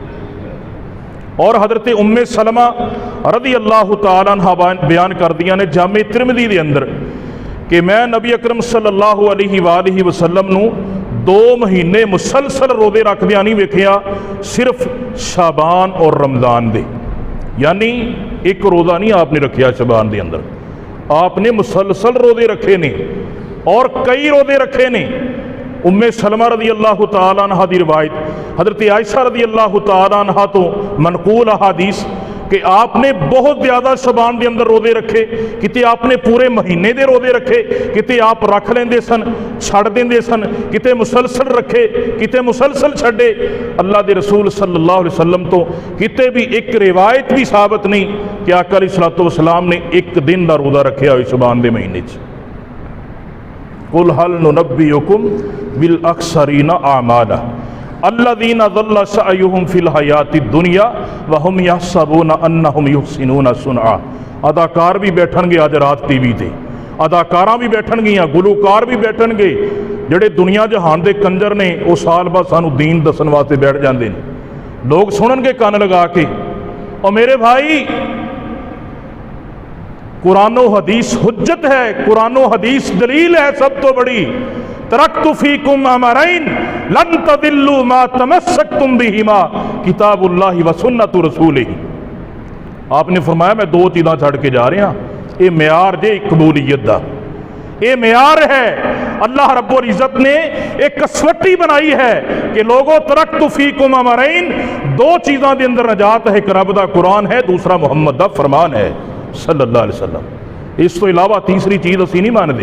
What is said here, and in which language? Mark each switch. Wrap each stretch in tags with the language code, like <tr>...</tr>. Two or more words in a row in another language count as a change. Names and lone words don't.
<pa>اور حضرت ام سلمہ رضی اللہ تعالیٰ عنہ بیان کردیاں نے جامع ترمذی دے اندر کہ میں نبی اکرم صلی اللہ علیہ وآلہ وسلم نو 2 مہینے مسلسل روزے رکھدیاں نہیں ویکھیا، صرف شعبان اور رمضان دے، یعنی ایک روزہ نہیں آپ نے رکھیا شعبان دے اندر، آپ نے مسلسل روزے رکھے نے اور کئی روزے رکھے نے۔ ام سلمہ رضی اللہ تعالیٰ عنہ دی روایت، حضرت عائشہ رضی اللہ تعالیٰ عنہ تو منقول احادیث کہ آپ نے بہت زیادہ شعبان دے اندر روزے رکھے، کتے آپ نے پورے مہینے دے روزے رکھے، کتے آپ رکھ لیندے سن چھڑ دیندے سن، کتے مسلسل رکھے کتے مسلسل چھڑے۔ اللہ دے رسول صلی اللہ علیہ وسلم تو کتے بھی ایک روایت بھی ثابت نہیں کہ آقا علیہ الصلوۃ والسلام نے ایک دن دا روزہ رکھیا ہوئے شعبان دے مہینے چ۔</pa> <ar>قل هل ننبئکم بالاخسرین اعمالا الذین ضل سعیہم فی الحیاۃ الدنیا وہم یحسبون انہم یحسنون صنعا۔</ar> <pa>اداکار بھی بیٹھن گے آج رات ٹی وی تے، اداکاراں بھی بیٹھن گیاں، گلوکار بھی بیٹھن گے، جڑے دنیا جہان دے کنجر نے وہ سال بعد سانو دین دسن واسطے بیٹھ جاندے نے، لوگ سنن گے کان لگا کے۔ اور میرے بھائی قرآن و حدیث حجت ہے، قرآن و حدیث دلیل ہے سب تو بڑی۔</pa> <ar>ترکت فیکم امرین لن تضلوا ما تمسکتم بہما کتاب اللہ و سنت رسولہ۔</ar> <pa>آپ نے فرمایا میں 2 چیزاں چھڑ کے جا رہے ہیں، یہ معیار جے قبولیت دا، یہ معیار ہے۔ اللہ رب العزت نے ایک کسوٹی بنائی ہے کہ لوگوں</pa> <ar>ترکت فیکم امرین،</ar> <pa>2 چیزاں دے اندر نجات ہے، ایک رب دا قرآن ہے، دوسرا محمد دا فرمان ہے صلی اللہ علیہ وسلم، اس تو علاوہ تیسری چیز اسی نہیں مانتے۔</pa>